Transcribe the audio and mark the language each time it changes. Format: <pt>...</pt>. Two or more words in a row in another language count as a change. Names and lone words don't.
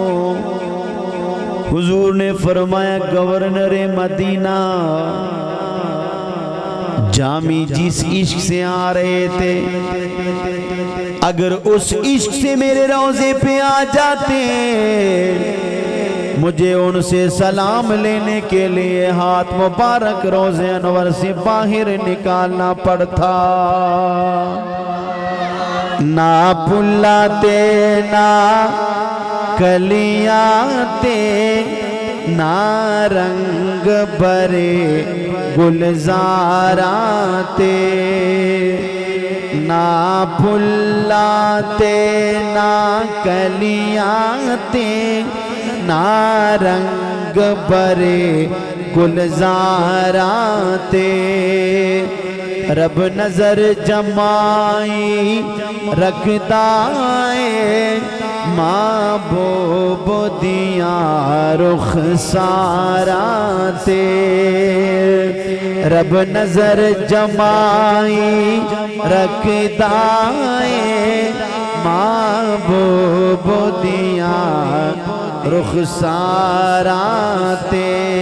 <ur>حضور نے فرمایا گورنر مدینہ، جامی جس عشق سے آ رہے تھے، اگر اس عشق سے میرے روضے پہ آ جاتے، مجھے ان سے سلام لینے کے لیے ہاتھ مبارک روضۂ انور سے باہر نکالنا پڑتا.</ur> <pa>ਨਾ ਫੁੱਲਾਂਤੇ ਨਾ ਕਲੀਆਂਤੇ, ਨਾ ਰੰਗ ਭਰੇ ਗੁਲਜ਼ਾਰਾਂਤੇ, ਨਾ ਫੁੱਲਾਂਤੇ ਨਾ ਕਲੀਆਂਤੇ, ਨਾ ਰੰਗ ਭਰੇ ਗੁਲਜ਼ਾਰਾਂਤੇ। ਰੱਬ ਨਜ਼ਰ ਜਮਾਈ ਰਖਤਾ ਹੈ, ਮਹਿਬੂਬ ਦੀਆ ਰੁਖ਼ ਸਾਰਾਂਤੇ। ਰੱਬ ਨਜ਼ਰ ਜਮਾਈ ਰਖਤਾ ਹੈ, ਮਹਿਬੂਬ ਦੀਆ ਰੁਖ਼ ਸਾਰਾਂਤੇ।</pa>